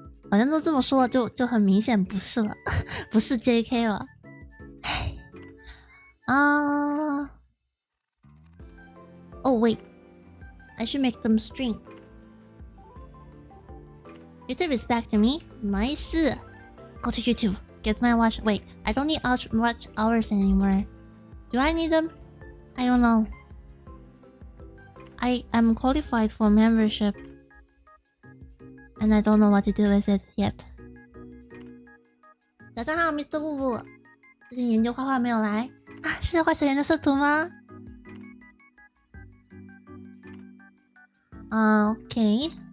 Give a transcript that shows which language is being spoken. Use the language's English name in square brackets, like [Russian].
[Chinese] 好像都这么说了，就很明显不是了，不是 JK 了。唉，啊。 [English] Oh wait, I should make them string. YouTube is back to me. Nice. Go to YouTube. Get my watch. Wait, I don't need watch hours anymore. Do I need them? I don't know. I am qualified for membership, and I don't know what to do with it yet. [Chinese] 早上好 ，Mr. 布布。最近研究画画没有来啊？是在画小妍的色图吗？Okay.